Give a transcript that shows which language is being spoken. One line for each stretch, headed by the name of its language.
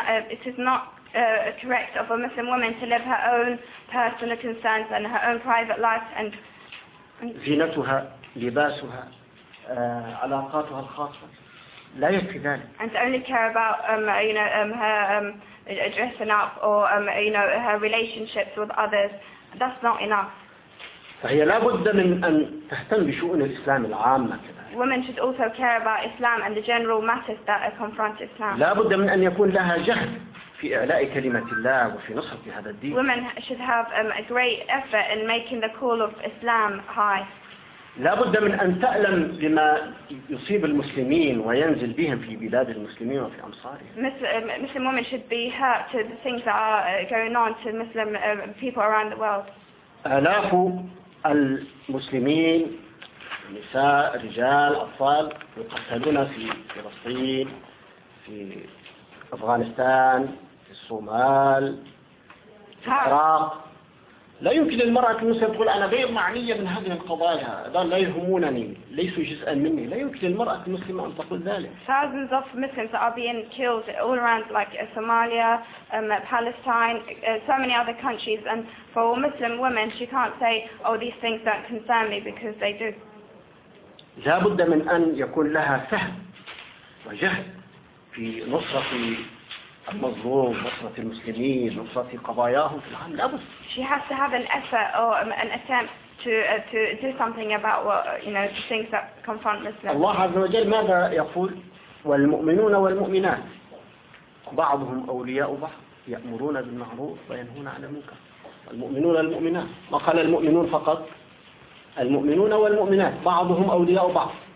English: It is not correct of a Muslim woman to live her own personal concerns and her own private life and
Arabic: زينتها لباسها علاقاتها الخاصة لا يكفي ذلك.
English: And to only care about you know her dressing up or you know her relationships with others, that's not enough.
Arabic: فهي لا بد من أن تهتم بشؤون الإسلام العامة كذلك.
English: Women should also care about Islam and the general matters that confront Islam.
Arabic: لا بد من أن يكون لها جهد في إعلاء كلمة الله وفي نصرة هذا الدين.
English: Women should have a great effort in making the call of Islam high.
Arabic: لا بد من أن تألم لما يصيب المسلمين وينزل بهم في بلاد المسلمين وفي أمصارهم.
English: Muslim women should be hurt to the things that are going on to Muslim people around the world.
Arabic: آلاف المسلمين نساء رجال أطفال يقتلون في فلسطين في أفغانستان في الصومال في العراق. لا يمكن للمرأة المسلمة تقول أنا غير معنية من هذه القضايا هذا لا يهمونني ليسوا جزءا مني. لا يمكن للمرأة المسلمة أن تقول ذلك.
English: Thousands of Muslims are being killed all around like Somalia, Palestine, so many other countries, and for Muslim women she can't say oh these things don't concern me because they do.
Arabic: لا بد من أن يكون لها فهم وجهد في نصرة المظلوم نصرة المسلمين نصرة قضاياهم في العالم. لا بد.
English: She has to have an effort or an attempt to do something about what you know the things that confront Muslims.
Arabic: الله عز وجل ماذا يقول والمؤمنون والمؤمنات بعضهم أولياء بعض يأمرون بالمعروف وينهون عن المنكر المؤمنون المؤمنات. ما قال المؤمنون فقط المؤمنون والمؤمنات بعضهم أولياء بعض.